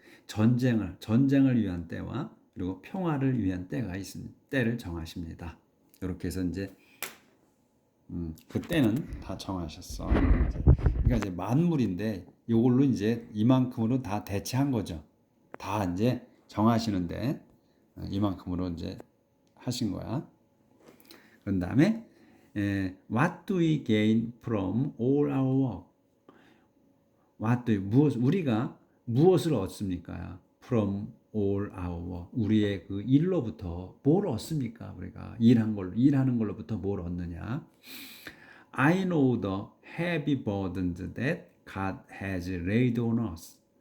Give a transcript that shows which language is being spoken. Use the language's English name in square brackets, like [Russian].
[Korean] 전쟁을 위한 때와 그리고 평화를 위한 때가 있습니다. 때를 정하십니다. 이렇게 해서 이제 그 때는 다 정하셨어. 그러니까 이제 만물인데 이걸로 이제 이만큼으로 다 대체한 거죠. 다 이제 정하시는데 이만큼으로 이제 하신 거야. 그런 다음에 [English] what do we gain from all our work? [Korean] 우리가 무엇을 얻습니까? [English] From all our work. [Korean] 우리의 그 일로부터 뭘 얻습니까? 우리가 일하는 걸로부터 뭘 얻느냐? [English] I know the heavy burdens that God has laid on us.